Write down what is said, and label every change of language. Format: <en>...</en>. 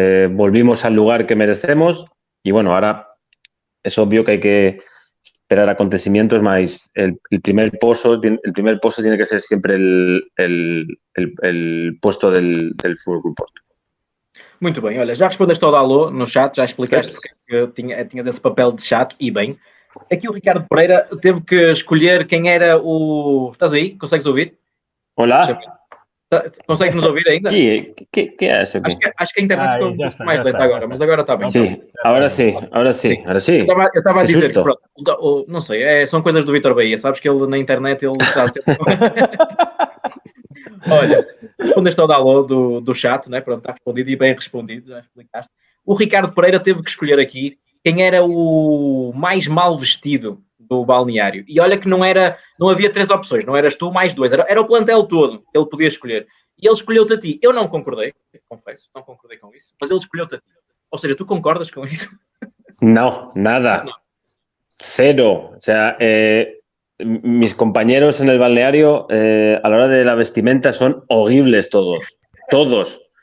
<es>Volvimos al lugar que merecemos y bueno, ahora es obvio que hay que esperar acontecimientos, más el primer pozo tiene que ser siempre el puesto del Fútbol Club Porto.</es> <pt>Muito bem, olha, já respondeste ao Dalô no chat, já explicaste porque tinhas esse papel de chato, e bem. Aqui o Ricardo Pereira teve que escolher quem era o... Estás aí? Consegues ouvir? Olá? Consegues nos ouvir ainda? Que é isso aqui? Acho que a internet ficou um pouco mais lenta agora, mas agora está bem. Sim, agora sim. Eu estava a dizer que, pronto, não sei, são coisas do Vítor Bahia, sabes que ele na internet ele está sempre... Olha, respondeste ao Dalô do chat, né? Pronto, está respondido e bem respondido, já explicaste. O Ricardo Pereira teve que escolher aqui quem era o mais mal vestido do balneário. E olha que não havia 3 opções, não eras tu mais 2, era o plantel todo, ele podia escolher. E ele escolheu-te a ti. Eu não concordei, confesso, não concordei com isso, mas ele escolheu-te a ti. Ou seja, tu concordas com isso?</pt> <es>No, nada. No. Cero. O sea, mis compañeros en el balneario a la hora de la vestimenta son horribles todos. Todos.</es>